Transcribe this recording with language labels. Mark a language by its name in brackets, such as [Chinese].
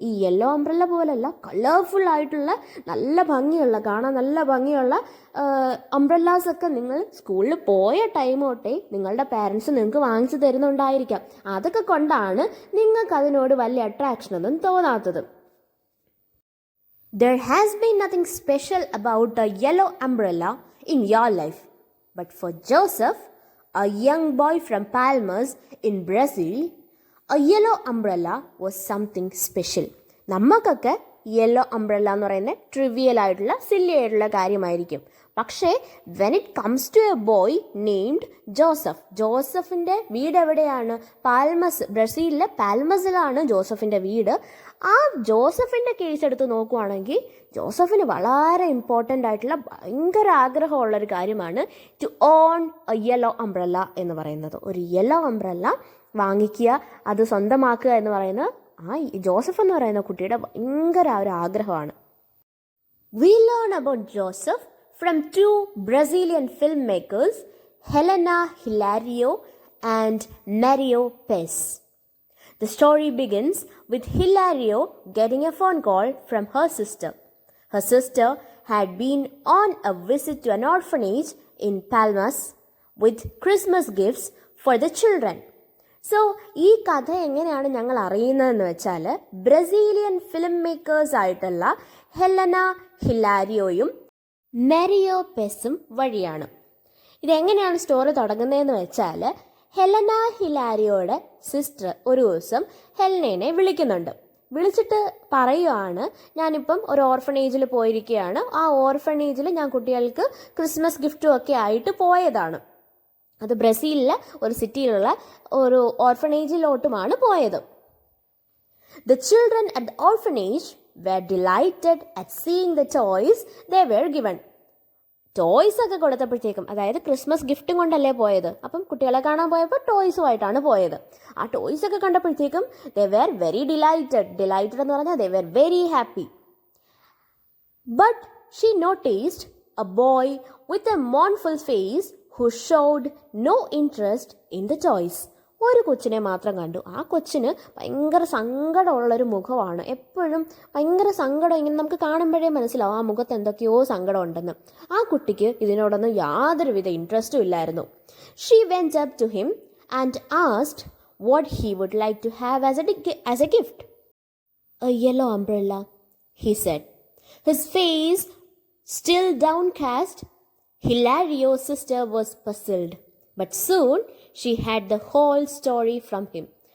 [Malayalam] ഈ yellow umbrella പോലെയല്ല, colourful ആയിട്ടുള്ള നല്ല ഭംഗിയുള്ള, കാണാൻ നല്ല ഭംഗിയുള്ള അംബ്രല്ലാസൊക്കെ നിങ്ങൾ സ്കൂളിൽ പോയ ടൈം തൊട്ടേ നിങ്ങളുടെ പാരൻസ് നിങ്ങൾക്ക് വാങ്ങിച്ചു തരുന്നുണ്ടായിരിക്കാം. അതൊക്കെ കൊണ്ടാണ് നിങ്ങൾക്ക് അതിനോട് വലിയ അട്രാക്ഷനൊന്നും തോന്നാത്തത്. [English] There has been nothing special about a yellow umbrella in your life. But for Joseph, a young boy from Palmas in Brazil, a yellow umbrella was something special. [Malayalam] നമുക്കൊക്കെ യെല്ലോ അംബ്രല്ല എന്ന് പറയുന്നത് ട്രിവിയൽ ആയിട്ടുള്ള silly ആയിട്ടുള്ള കാര്യമായിരിക്കും. പക്ഷേ [English] when it comes to a boy named [Malayalam] Joseph, ജോസഫിൻ്റെ വീട് എവിടെയാണ്? പാൽമസ്, ബ്രസീലിലെ പാൽമസിലാണ് ജോസഫിൻ്റെ വീട്. ആ ജോസഫിൻ്റെ കേസ് എടുത്ത് നോക്കുവാണെങ്കിൽ ജോസഫിന് വളരെ ഇമ്പോർട്ടൻ്റ് ആയിട്ടുള്ള ഭയങ്കര ആഗ്രഹമുള്ളൊരു കാര്യമാണ് [English] to own a yellow umbrella [Malayalam] എന്ന് പറയുന്നത്. ഒരു യെല്ലോ അംബ്രല്ല വാങ്ങിക്കുക, അത് സ്വന്തമാക്കുക എന്ന് പറയുന്നത് ആ ജോസഫ് എന്ന് പറയുന്ന കുട്ടിയുടെ ഭയങ്കര ഒരു ആഗ്രഹമാണ്. [English] We learn about Joseph from two Brazilian filmmakers, Helena Hilario and Mario Pes. The story begins with Hilario getting a phone call from her sister. Her sister had been on a visit to an orphanage in Palmas with Christmas gifts for the children. [Malayalam] So ഈ കഥ എങ്ങനെയാണ് ഞങ്ങൾ അറിയുന്നതെന്ന് വെച്ചാൽ Brazilian film makers ആയിട്ടുള്ള Helena ഹിലാരിയോയും മെരിയോ പെസും വഴിയാണ്. ഇതെങ്ങനെയാണ് story തുടങ്ങുന്നതെന്ന് വെച്ചാൽ Helena ഹിലാരിയോയുടെ sister ഒരു ദിവസം ഹെലനെ വിളിക്കുന്നുണ്ട്. വിളിച്ചിട്ട് പറയുകയാണ്, ഞാനിപ്പം ഒരു ഓർഫനേജിൽ പോയിരിക്കുകയാണ്, ആ ഓർഫനേജിൽ ഞാൻ കുട്ടികൾക്ക് ക്രിസ്മസ് ഗിഫ്റ്റും ഒക്കെ ആയിട്ട് പോയതാണ്. അത് ബ്രസീലിലെ ഒരു സിറ്റിയിലുള്ള ഒരു ഓർഫനേജിലോട്ടുമാണ് പോയത്. [English] The children at the orphanage were delighted at seeing the toys they were given. [Malayalam] Toys ഒക്കെ കൊടുത്തപ്പോഴത്തേക്കും, അതായത് ക്രിസ്മസ് ഗിഫ്റ്റും കൊണ്ടല്ലേ പോയത്, അപ്പം കുട്ടികളെ കാണാൻ പോയപ്പോൾ ടോയ്സുമായിട്ടാണ് പോയത്. ആ ടോയ്സ് ഒക്കെ കണ്ടപ്പോഴത്തേക്കും [English] they were very delighted [Malayalam] എന്ന് പറഞ്ഞാൽ [English] they were very happy. But she noticed a boy with a mournful face who showed no interest in the toys. [Malayalam] ഒരു കൊച്ചിനെ മാത്രം കണ്ടു. ആ കൊച്ചിന് ഭയങ്കര സങ്കടമുള്ളൊരു മുഖമാണ്, എപ്പോഴും ഭയങ്കര സങ്കടം. ഇങ്ങനെ നമുക്ക് കാണുമ്പോഴേ മനസ്സിലാവും ആ മുഖത്ത് എന്തൊക്കെയോ സങ്കടം ഉണ്ടെന്ന്. ആ കുട്ടിക്ക് ഇതിനോടൊന്നും യാതൊരുവിധ ഇൻട്രസ്റ്റും ഇല്ലായിരുന്നു. [English] She went up to him and asked what he would like to have as a gift. A yellow umbrella, he said, his face still downcast. Hilario's sister was puzzled, but soon she had the whole story from him.